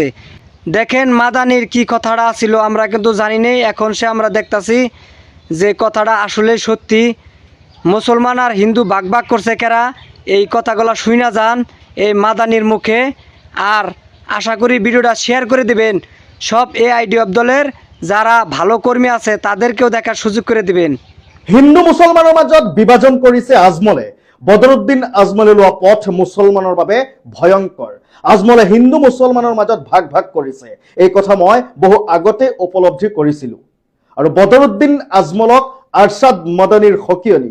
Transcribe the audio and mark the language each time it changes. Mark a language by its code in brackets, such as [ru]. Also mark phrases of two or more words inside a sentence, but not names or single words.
[bn] দেখেন মাদানির কি কথাটা ছিল আমরা কিন্তু জানি নেই, এখন সে আমরা দেখতাছি যে কথাটা আসলে সত্যি। মুসলমান আর হিন্দু ভাগ ভাগ করছে কেরা, এই কথাগুলো শুইনা যান এই মাদানির মুখে। আর আশা করি ভিডিওটা শেয়ার করে দিবেন সব AIDF দলের যারা ভালো কর্মী আছে তাদেরকেও দেখার সুযোগ করে দিবেন। [as] হিন্দু মুছলমানৰ মাজত বিভাজন কৰিছে আজমলে। বদৰুদ্দিন আজমলে লোৱা পথ মুছলমানৰ বাবে ভয়ংকৰ। আজমলে হিন্দু মুছলমানৰ মাজত ভাগ ভাগ কৰিছে, এই কথা মই বহু আগতে উপলব্ধি কৰিছিলোঁ। আৰু বদৰুদ্দিন আজমলক আৰছাদ মাদানিৰ সকিয়নি।